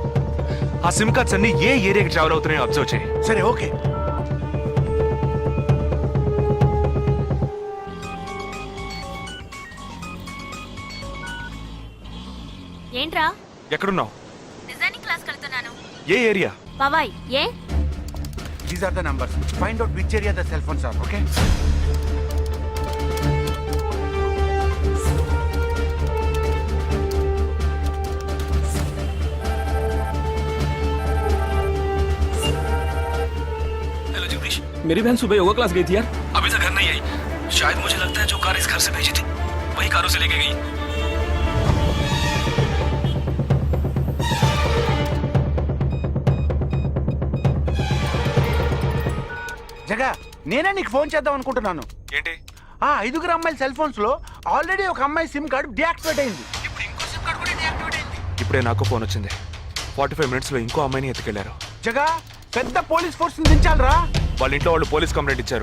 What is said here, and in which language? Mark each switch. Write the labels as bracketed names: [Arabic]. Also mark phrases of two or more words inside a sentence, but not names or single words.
[Telugu] ఆ [English] SIM cards [Telugu] అన్ని ఏ ఏరియాకి ట్రావెల్ అవుతున్నాయో అబ్జర్వ్ చేయి. సరే ఓకే. ఏంట్రా? ఎక్కడున్నావు? [English] designing class [Telugu] వెళ్తున్నాను. ఏ ఏరియా? పవాయ్. ఏ? [English] These are the numbers. Find out which area the cell phones are. Okay. [Hindi] हेलो जगदीश, मेरी बहन सुबह [English] yoga class [Hindi] गई थी यार। अभी तक घर नहीं आई। शायद मुझे लगता है जो कार इस घर से भेजी थी वही कारों से लेके गई। [Telugu] జగా, నేనే నీకు ఫోన్ చేద్దాం అనుకుంటున్నాను. ఏంటి? ఆ 5 అమ్మాయిల [English] cell phones [Telugu] లో ఆల్రెడీ ఒక అమ్మాయి [English] SIM card deactivate [Telugu] అయింది. ఇప్పుడు ఇంకో [English] SIM card [Telugu] కూడా డియాక్టివేట్ అయింది. ఇప్పుడే నాకు ఫోన్ వచ్చింది. 45 మినిట్స్ లో ఇంకో అమ్మాయిని ఎత్తుకెళ్లారు. జగా, పెద్ద [English] police force [Telugu] దించాలరా. వాళ్ళ ఇంట్లో వాళ్ళు [English] police complaint [Telugu] ఇచ్చారు.